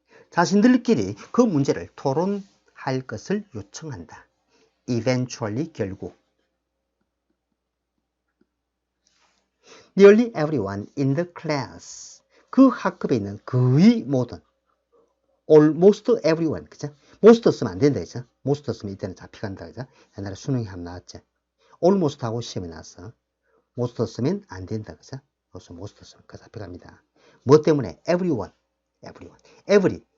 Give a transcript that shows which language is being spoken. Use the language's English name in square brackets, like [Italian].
[Korean] 자신들끼리 그 문제를 토론할 것을 요청한다. eventually, 결국. [English] Nearly everyone in the class. [Korean] 그 학급에 있는 거의 모든. [English] Almost everyone. [Korean] 그죠? most 쓰면 안 된다. 그죠? most 쓰면 이때는 잡혀간다. 그죠? 옛날에 수능에 한번 나왔죠. almost 하고 시험에 나왔어. most 쓰면 안 된다. 그죠? 그래서 most 쓰면 그 잡혀갑니다. 뭐 때문에? everyone. every.